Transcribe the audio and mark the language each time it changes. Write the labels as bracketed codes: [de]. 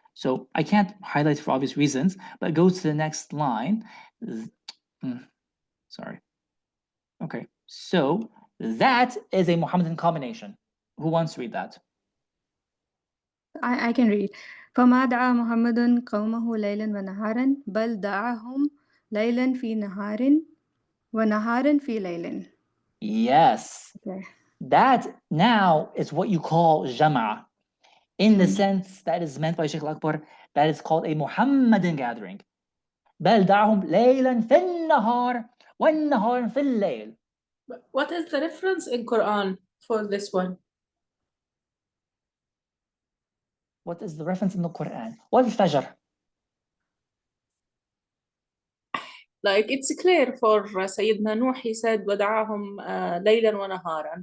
[en] So I can't highlight for obvious reasons, but go to the next line. Sorry. Okay, so that is a Muhammadan combination. Who wants to read that? I can read. [ar] فما دعا محمد قومه ليلا ونهارا بل دعاهم ليلا في نهار ونهارا في ليل. [en] Yes. Okay. That now is what you call Jama'a. In the sense that is meant by Sheikh Al-Akbar, that is called a Muhammadan gathering. [ar] بل دعاهم ليلا في النهار والنهار في الليل. [en] What is the reference in Quran for this one? What is the reference in the Quran? [ar] وَالْفَجْرِ. [en] Like it's clear for Sayyidina Nuh, he said [ar] وَدَعَاهُمْ لَيْلًا وَنَهَارًا.